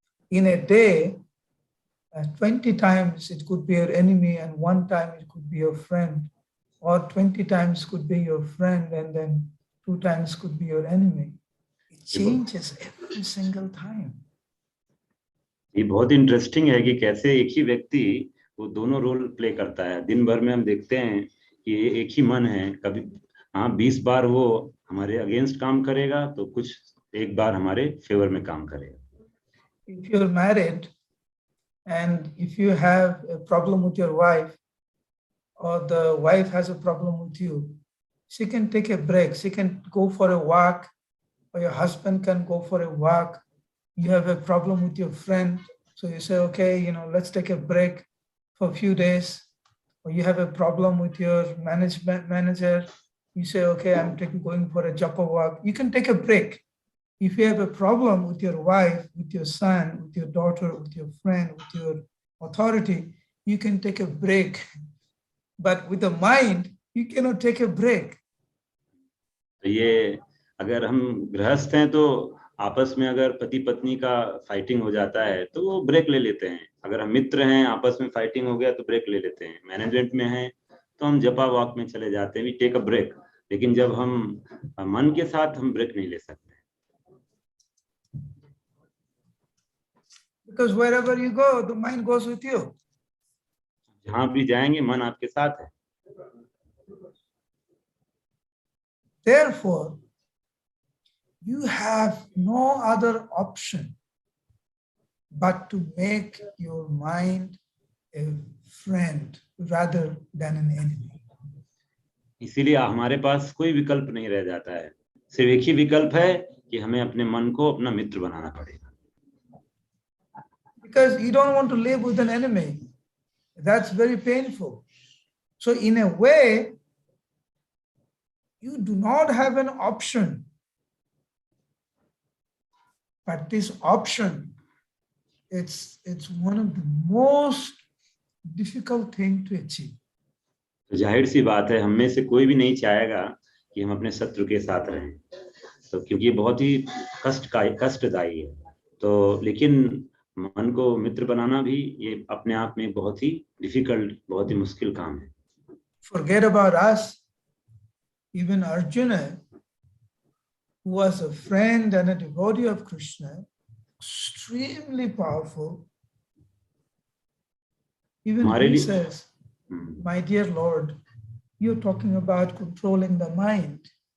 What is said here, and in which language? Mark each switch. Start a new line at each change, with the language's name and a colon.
English: In a day, 20 times it could be your enemy and one time it could be your friend, or 20 times could be your friend and then 2 times could be your enemy. It changes every single time.
Hindi: ये बहुत interesting है कि कैसे एक ही व्यक्ति वो दोनों role play करता है। दिन भर में हम देखते हैं कि एक ही मन है, कभी 20 बार वो हमारे अगेंस्ट काम करेगा तो कुछ एक बार हमारे फेवर में काम करेगा।
English: If you're married and if you have a problem with your wife, or the wife has a problem with you, she can take a break. She can go for a walk, or your husband can go for a walk. You have a problem with your friend, so you say, okay, let's take a break for a few days. Or you have a problem with your manager, you say, okay, I'm going for a japa walk. You can take a break. If you have a problem with your wife, with your son, with your daughter, with your friend, with your authority, you can take a break. But with the mind, you cannot take a break.
Hindi: तो ये अगर हम गृहस्थ हैं तो आपस में अगर पति पत्नी का फाइटिंग हो जाता है तो वो ब्रेक ले लेते हैं। अगर हम मित्र हैं, आपस में फाइटिंग हो गया तो ब्रेक ले लेते हैं। मैनेजमेंट में हैं तो हम जपा वॉक में चले जाते हैं,
English: We take a break.
Hindi: लेकिन जब हम मन के साथ हम ब्रेक नहीं ले सकते।
English: Because wherever you go, the mind goes with you.
Hindi: जहां भी जाएंगे मन आपके साथ है.
English: Therefore, you have no other option but to make your mind a friend rather than an enemy.
Hindi: इसीलिए हमारे पास कोई विकल्प नहीं रह जाता है. सिर्फ एक ही विकल्प है कि हमें अपने मन को अपना मित्र बनाना पड़ेगा.
English: Because you don't want to live with an enemy. That's very painful. So in a way, you do not have an option. But this option, it's one of the most difficult thing to achieve.
Hindi: तो जाहिर सी बात है, हम में से कोई भी नहीं चाहेगा कि हम अपने शत्रु के साथ रहें, तो क्योंकि ये बहुत ही कष्टदायी है. तो लेकिन मन को मित्र बनाना भी ये अपने आप में बहुत ही डिफिकल्ट, बहुत ही मुश्किल काम है.
English: Forget about us. Even Arjuna, who was a friend and a devotee of Krishna, extremely powerful. Even he says, my dear Lord, you're talking about controlling the mind.